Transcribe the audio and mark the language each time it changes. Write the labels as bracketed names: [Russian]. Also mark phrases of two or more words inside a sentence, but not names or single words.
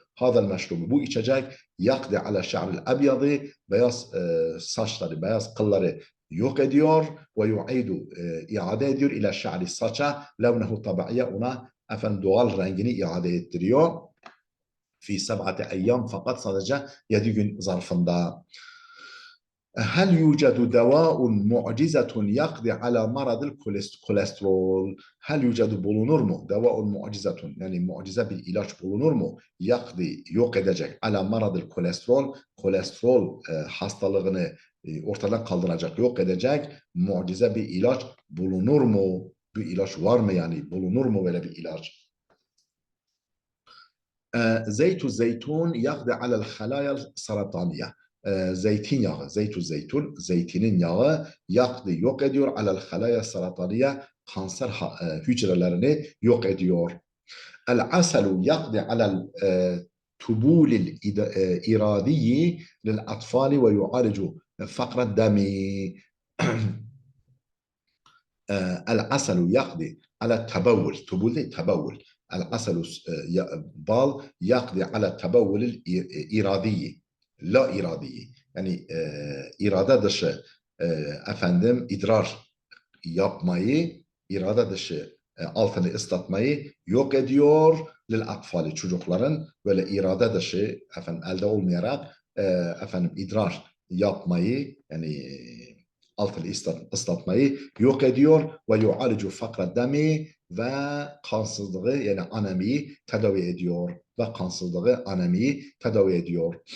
[Arabic] هذا المشروب [Turkish] bu içecek [Arabic] يقضي على الشعر الأبيض [Turkish] beyaz saçları, beyaz kılları yok ediyor ve yu'idu iade ediyor [Arabic] إلى الشعر [Turkish] saça [Arabic] لونه الطبيعي [Turkish] ona efendim doğal rengini iade ettiriyor. [Arabic] في سبعة أيام [Turkish] fakat sadece 7 gün zarfında. [Arabic] هل يوجد دواء معجزة يقضي على مرض الكوليسترول؟ هل يوجد [Turkish] bulunur mu? [Arabic] دواء معجزة [Turkish] yani mucize bir ilaç bulunur mu? Yakdi yok edecek [Arabic] على مرض الكوليسترول [Turkish] kolesterol hastalığını ortadan kaldıracak yok edecek mucize bir ilaç bulunur mu? Bir ilaç var mı yani bulunur mu böyle bir ilaç? [Arabic] زيت زيتون يقضي على الخلايا السرطانية. [Turkish] Zeytinyağı, zeytinin yağı yakdı, yok ediyor [Arabic] على الخلايا السرطانية [Turkish] kanser hücrelerini yok ediyor. [Arabic] العسل يقضي على التبول الإرادي للأطفال ويعالج فقر الدم. العسل يقضي على التبول تبول değil تبول العسل bal يقضي على التبول الإرادي la [Turkish] iradi yani irade dışı efendim idrar yapmayı irade dışı altını ıslatmayı yok ediyor [Arabic] للأطفال [Turkish] çocukların böyle irade dışı efendim elde olmayarak efendim idrar yapmayı yani altını ıslatmayı yok ediyor [Arabic] ويعالج فقر الدم [Turkish] ve kansızlığı yani anemiyi tedavi ediyor ve kansızlığı anemiyi tedavi ediyor.